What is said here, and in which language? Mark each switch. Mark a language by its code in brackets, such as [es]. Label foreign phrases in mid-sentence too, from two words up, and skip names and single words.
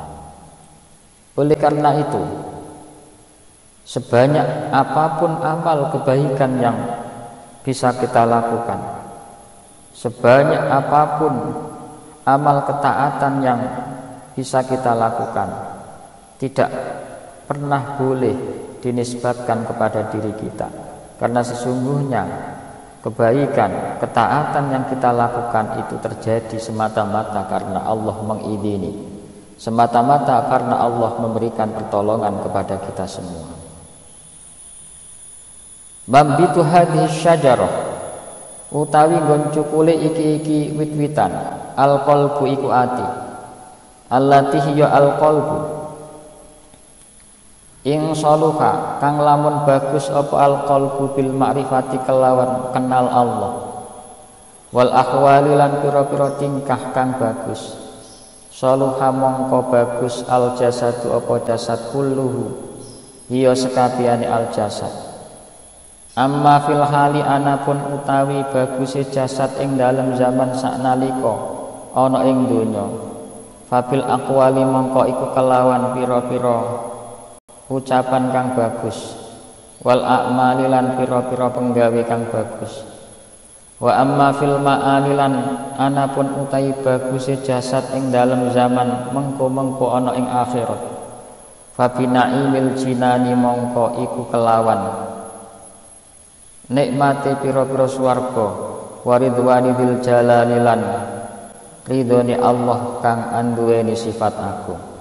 [id] Oleh karena itu, sebanyak apapun amal kebaikan yang bisa kita lakukan, sebanyak apapun amal ketaatan yang bisa kita lakukan, tidak pernah boleh dinisbatkan kepada diri kita. Karena sesungguhnya kebaikan, ketaatan yang kita lakukan itu terjadi semata-mata karena Allah mengizini, semata-mata karena Allah memberikan pertolongan kepada kita semua. [ar] منبت هذه الشجرة, [jv] utawi nggon cukule iki wit-witan al-qalbu iku ati [ar] التي هي القلب [jv] ing saluha kang lamun bagus apa [ar] القلب بالمعرفة [jv] kelawan kenal Allah wal ahwali lan pira-pira tingkah kang bagus saluha mongko bagus [ar] الجسد [jv] apa jasad [ar] كله هي [jv] sekabehane [ar] الجسد أما في [jv] hali anapun utawi baguse jasad ing dalem zaman saknalika ana ing donya [ar] فبالأقوال [jv] mongko iku kelawan pira-pira ucapan kang bagus [ar] والأعمال [jv] lan pira-pira penggawe kang bagus [ar] وأما في المآل [jv] lan anapun utawi baguse jasad ing dalem zaman mengko-mengko ana ing akhirat [ar] فبنعيم الجنان [jv] mongko iku kelawan nikmate pira-pira swarga [ar] ورضوان بالجلال [jv] lan ridhone Allah kang anduweni sifat agung.